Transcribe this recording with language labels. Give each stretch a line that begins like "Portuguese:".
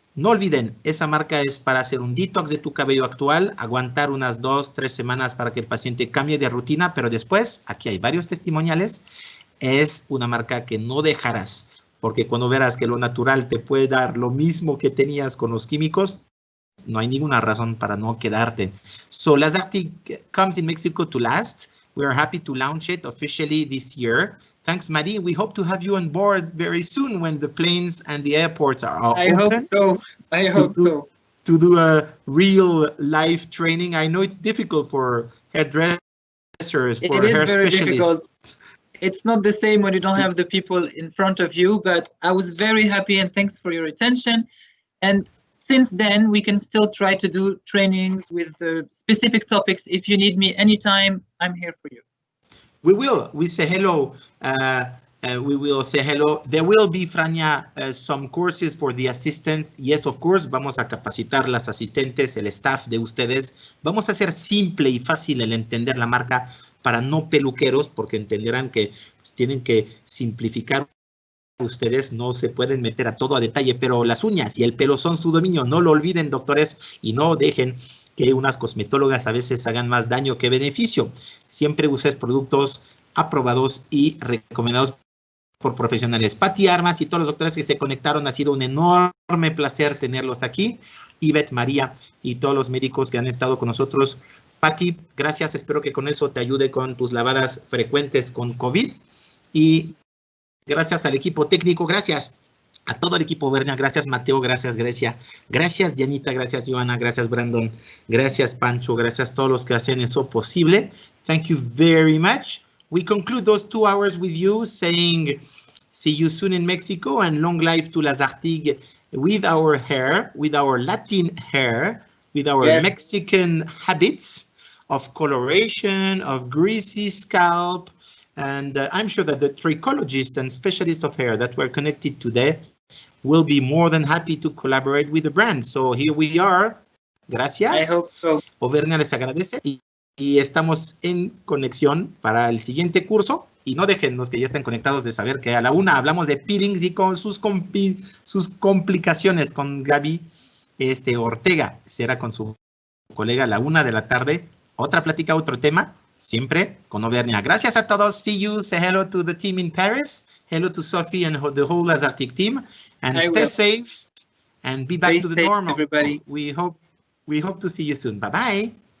Spanish: No olviden, esa marca es para hacer un detox de tu cabello actual, aguantar unas 2-3 semanas para que el paciente cambie de rutina, pero después, aquí hay varios testimoniales, es una marca que no dejarás, porque cuando verás que lo natural te puede dar lo mismo que tenías con los químicos, no hay ninguna razón para no quedarte.
English: So Lazartigue comes in Mexico to last. We are happy to launch it officially this year. Thanks, Mahdi. We hope to have you on board very soon when the planes and the airports are open. I hope so. I hope so. To do a real live training. I know it's difficult for hairdressers, for hair specialists. Very difficult. It's not the same when you don't have the people in front of you, but I was very happy, and thanks for your attention. And since then, we can still try to do trainings with specific topics. If you need me anytime, I'm here for you. We will. We say hello. We will say hello. There will be, Frania, some courses for the assistants. Yes, of course.
Spanish: Vamos a capacitar las asistentes, el staff de ustedes. Vamos a hacer simple y fácil el entender la marca para no peluqueros, porque entenderán que pues, tienen que simplificar ustedes no se pueden meter a todo a detalle, pero las uñas y el pelo son su dominio. No lo olviden, doctores, y no dejen que unas cosmetólogas a veces hagan más daño que beneficio. Siempre uses productos aprobados y recomendados por profesionales. Pati Armas y todos los doctores que se conectaron, ha sido un enorme placer tenerlos aquí. Ivette, María y todos los médicos que han estado con nosotros. Pati, gracias. Espero que con eso te ayude con tus lavadas frecuentes con COVID. Y gracias al equipo técnico, gracias a todo el equipo Auvernia, gracias Mateo, gracias Grecia, gracias Dianita, gracias Joana, gracias Brandon, gracias Pancho, gracias a todos los que hacen eso posible.
English: Thank you very much. We conclude those 2 hours with you saying see you soon in Mexico and long life to Lazartigue with our hair, with our Latin hair, with our Mexican habits of coloration, of greasy scalp. And I'm sure that the trichologists and specialists of hair that were connected today will be more than happy to collaborate with the brand. So here we are.
Spanish: Gracias.
English: I hope so.
Spanish: Auvernia les agradece y estamos en conexión para el siguiente curso. Y no dejen los que ya están conectados de saber que a la 1 hablamos de peelings y con sus complicaciones con Gaby Ortega. Será con su colega a la 1 de la tarde. Otra plática, otro tema. Siempre con Auvernia. Gracias a todos.
English: See you. Say hello to the team in Paris. Hello to Sophie and the whole Lazartigue team. And stay safe and be back to the normal. Everybody. We hope to see you soon. Bye bye.